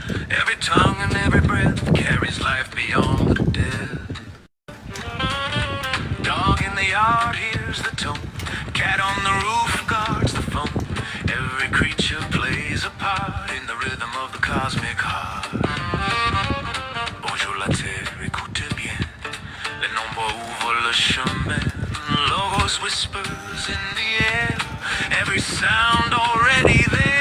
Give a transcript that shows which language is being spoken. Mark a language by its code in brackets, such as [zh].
[en] Every tongue and every breath carries life beyond the dead. Dog in the yard hears the tone, cat on the roof guards the phone. Every creature plays a part in the rhythm of the cosmic heart. [fr] Bonjour la terre, écoute bien, les nombres ouvrent le chemin. [en] Logos whispers in the air, every sound already there.